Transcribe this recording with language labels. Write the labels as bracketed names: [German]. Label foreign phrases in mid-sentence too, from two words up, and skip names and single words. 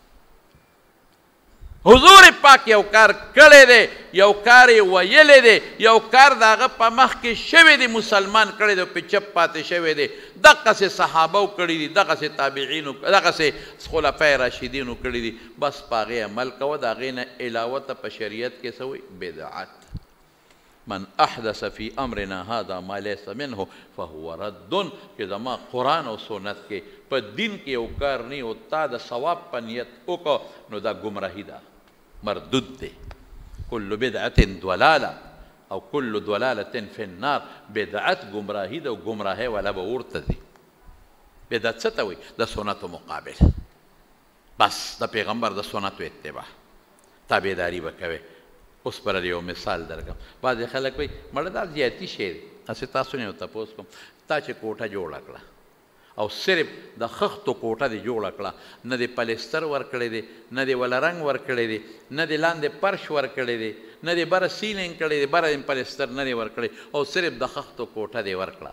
[Pashto] حضور پاک یو کار کړی دی یو کار یې ویلی دی یو کار د هغه په مخ کې شوی دی مسلمان کړی دی پې چپ پاتې شوی دی دغسې صحابو کړي دي دغسې تابعینو دغسې خلفای راشدینو کړي دي بس په هغې عمل کوه د هغې نه علاوه ته په شریعت کې څه وایي بدعت [Arabic] من احدث في امرنا هذا ما ليس منه فهو رد [Pashto] چې زما قرآن او سنت کې په دین کې یو کار نه او تا د ثواب په نیت وکړه نو دا ګمراهي ده مردود دی [Arabic] کل بدعت ضلاله [Pashto] او [Arabic] کل ضلالة فی النار. [Pashto] بدعت گمراهي ده او گمراهۍ والا به ورته دي. بدعت څه ته وایي؟ د سنتو مقابل، بس د پیغمبر د سنتو اتباع تابعداري به کوې. اوس پر یو مثال درکړم. بعضې خلک وایي مړه دا زیاتي شی دی. هسې تاسو نه یو تپوس کوم، تا چې کوټه جوړه کړه او صرف د خښتو کوټه دې جوړه کړه، نه دې پلستر ورکړی دی، نه دې وله رنګ ورکړی دی، نه دې لاندې فرش ورکړی دی، نه دې بره سیلینګ کړی دی، بره دې پلستر نه دی ورکړی او صرف د خښتو کوټه دې ورکړه.